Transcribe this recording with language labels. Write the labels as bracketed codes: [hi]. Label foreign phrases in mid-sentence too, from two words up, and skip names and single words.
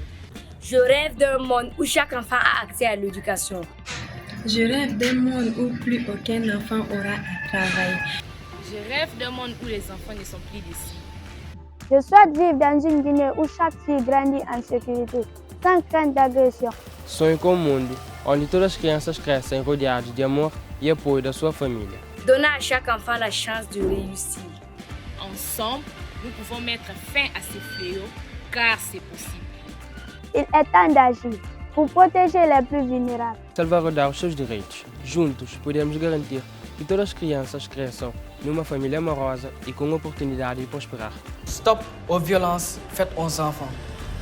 [fr] Je rêve d'un monde où chaque enfant a accès à l'éducation. Je rêve d'un monde où plus aucun enfant aura à travailler. Je rêve d'un monde où les enfants ne sont plus des cibles. Je souhaite vivre dans une Guinée où chaque fille grandit en sécurité, sans crainte d'agression. [pt] Sonho com um mundo onde todas as crianças crescem rodeadas de amor e apoio da sua família. [fr] Donnant à chaque enfant la chance de réussir. Ensemble, nous pouvons mettre fin à ces fléaux, car c'est possible. Il est temps d'agir pour protéger les plus vulnérables. [pt] Salvaguardar os seus direitos. Juntos, podemos garantir que todas as crianças cresçam numa família amorosa e com oportunidade de prosperar. [fr] Stop aux violences faites aux enfants.